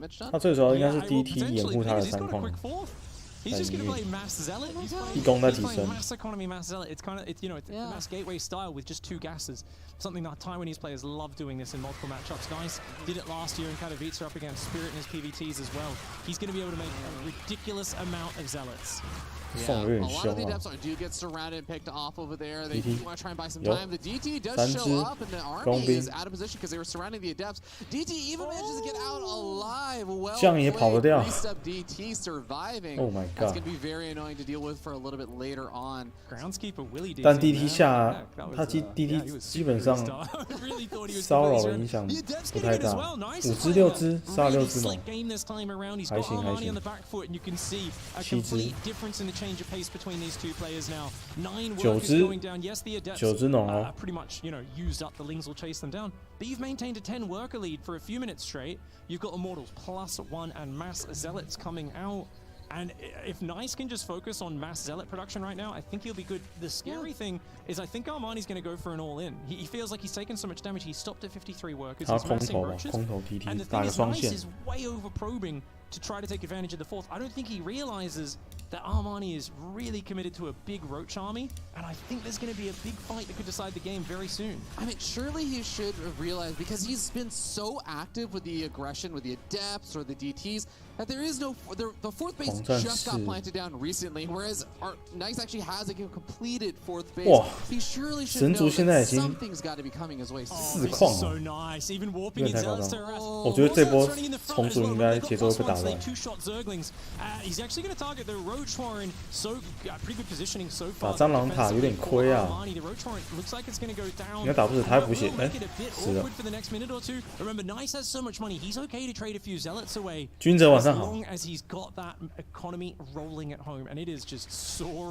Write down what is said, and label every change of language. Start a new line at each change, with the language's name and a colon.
Chinese: 他最主要应该是 DT 掩护他的3矿。
English: He's just going to play Mass Zealot. He's playing Mass Economy, Mass Zealot. It's kind of, it's Mass Gateway style with just 2 gases. Something that Taiwanese players love doing this in multiple matchups. Nice did it last year in Katowice up against Spirit in his PVTs as well. He's going to be able to make a ridiculous amount of Zealots. Yeah, a lot of the Adepts do get surrounded and picked off over there. They do want to try and buy some time. The DT does show up, and the army is out of position because they were surrounding the Adepts. DT even manages to get out alive. Well played. Three-step DT surviving. Oh my god. That's going to be very annoying to deal with for a little bit later on. Groundskeeper Willie.
Chinese: 但 DT 下，他DT 基本上骚扰的影响不太大，5只6只杀6只龙，还行还行，7只。
English: Change of pace between these 2 players now. 9 workers going down. Yes, the Adepts pretty much, used up. The Lings will chase them down. But you've maintained a 10 worker lead for a few minutes straight. You've got Immortals +1 and Mass Zealots coming out. And if Nice can just focus on Mass Zealot production right now, I think he'll be good. The scary thing is I think Armani's going to go for an all-in. He feels like he's taken so much damage. He stopped at 53 workers. He's massing roaches. And the thing is, Nice is way over-probing to try to take advantage of the 4th. I don't think he realizes that Armani is really committed to a big Roach army, and I think there's going to be a big fight that could decide the game very soon. I mean, surely he should realize, because he's been so active with the aggression, with the Adepts or the DTs, that there is no, the 4th base just got planted down recently, whereas our Nice actually has a completed 4th base. He surely should know that something's got to be coming his way soon. Oh, so nice. Even warping in Zealots to harass.
Chinese: 我觉得这波虫族应该节奏会被打乱。
English: 2-shot Zerglings. He's actually going to target the Roach Warren. So pretty good positioning so far.
Chinese: 打蟑螂塔有点亏啊。
English: The Roach Warren looks like it's going to go down.
Chinese: 应该打不死，他还补血。哎，是的。
English: For the next minute or two. Remember, Nice has so much money. He's okay to trade a few Zealots away.
Chinese: 君者晚上好。
English: As long as he's got that economy rolling at home, and it is just soaring.